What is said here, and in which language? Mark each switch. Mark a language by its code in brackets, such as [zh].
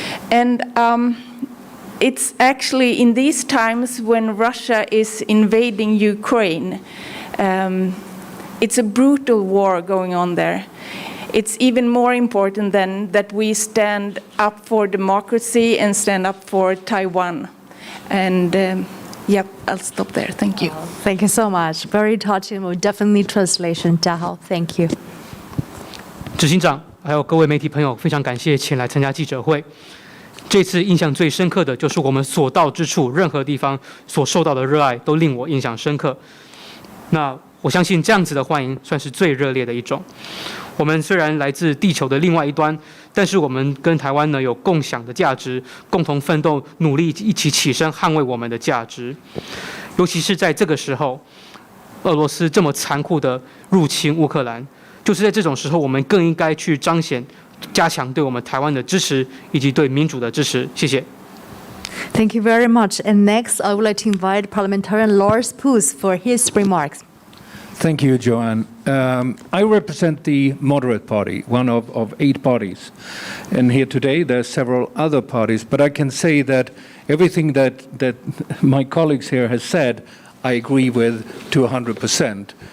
[en] And it's actually in these times when Russia is invading Ukraine, it's a brutal war going on there. It's even more important than that we stand up for democracy and stand up for Taiwan. And yep, I'll stop there. Thank you. Thank you so much. Very touching. We'll definitely translation. [zh] 家好 [en] Thank you. [zh] 执行长，还有各位媒体朋友，非常感谢前来参加记者会。这次印象最深刻的就是我们所到之处，任何地方所受到的热爱都令我印象深刻。那我相信这样子的欢迎算是最热烈的一种。我们虽然来自地球的另外一端，但是我们跟台湾呢有共享的价值，共同奋斗，努力一起起身捍卫我们的价值。尤其是在这个时候，俄罗斯这么残酷的入侵乌克兰，就是在这种时候，我们更应该去彰显、加强对我们台湾的支持，以及对民主的支持。谢谢。 [en] Thank you very much. And next, I would like to invite Parliamentarian Lars Poos for his remarks. Thank you, Joanne. I represent the Moderate Party, one of 8 parties. And here today there are several other parties, but I can say that everything that my colleagues here has said, I agree with to 100%.